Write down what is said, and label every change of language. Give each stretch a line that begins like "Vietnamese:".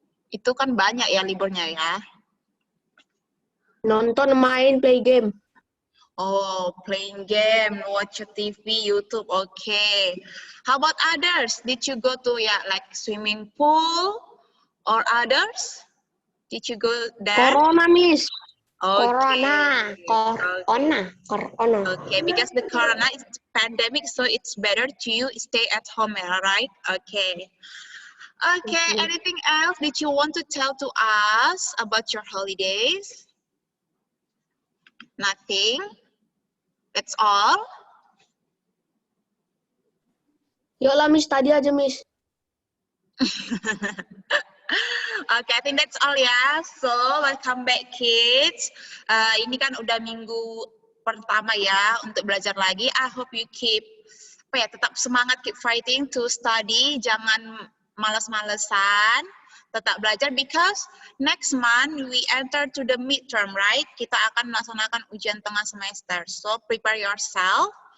Indonesian: Itu kan banyak ya liburnya ya. Nonton, main,
English: play game. Oh, playing game, watch TV, YouTube. Okay. How about others? Did you go to like swimming pool or others? Did you go there? Corona, Miss. Okay. Corona. Okay, because the corona is pandemic, so it's better to you stay at home, right? Okay. Okay, anything else did you want to tell to us about your holidays? Nothing? That's all?
Indonesian: Yuk lah, Miss. Tadi aja, Miss.
English: Okay, I think that's all ya. So, welcome back kids.
Indonesian: Ini kan udah minggu pertama ya untuk belajar lagi.
English: I hope you keep
Indonesian: tetap semangat,
English: keep fighting to study.
Indonesian: Jangan malas-malesan. Tetap belajar
English: because next month we enter to the midterm, right?
Indonesian: Kita akan melaksanakan ujian tengah semester.
English: So, prepare yourself.